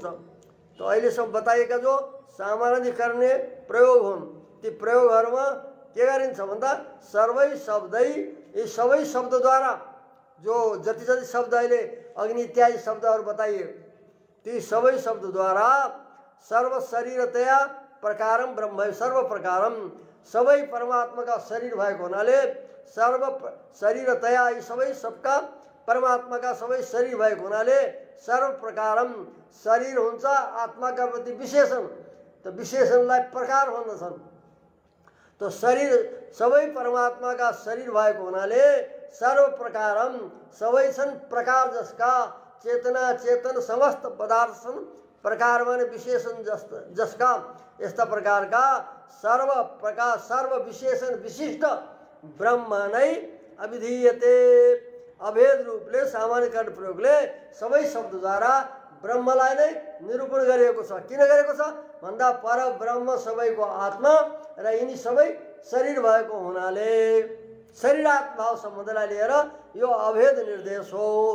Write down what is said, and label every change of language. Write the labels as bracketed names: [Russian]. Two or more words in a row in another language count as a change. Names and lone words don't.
[Nepali] त अहिलेसम्म बताइएका जो सामान्यीकरण प्रयोग हुन्, ती प्रयोगहरूमा के गरिन्छ भन्दा [Sanskrit] सर्वै शब्दै, [Nepali] यी सबै शब्दद्वारा जो जति जति शब्द अहिले अग्नि इत्यादि शब्दहरू बताइए, ती सबै शब्दद्वारा [Sanskrit] सर्व शरीरतया प्रकारम ब्रह्म, सर्व प्रकारम, [Nepali] सबै परमात्माका शरीर भएको हुनाले [Sanskrit] सर्व शरीरतया, [Nepali] यी सबै सबका परमात्माका सबै शरीर भएको हुनाले [Sanskrit] सर्व प्रकारम, [Nepali] शरीर हुन्छ आत्माका प्रति विशेषण, त विशेषणलाई प्रकार भन्दछन्। तो शरीर सबै परमात्माका शरीर भएको हुनाले [Sanskrit] सर्व प्रकारम, [Nepali] सबै छन् प्रकार जसका, चेतना चेतन समस्त पदार्थ छन् प्रकार माने विशेषण जसका, यस्ता प्रकारका [Sanskrit] सर्व प्रकार सर्व विशेषण विशिष्ट ब्रह्म [Nepali] नै अभिधीयते। अभेद रूपले सामान्यीकरण प्रयोगले सबै शब्दद्वारा ब्रह्मलाई नै निरूपण गरिएको छ। किन गरेको छ भन्दा पर ब्रह्म सबैको आत्मा र यिनी सबै शरीर भएको हुनाले शरीरात्मभाव सम्बन्धलाई लिएर यो अभेद निर्देश हो।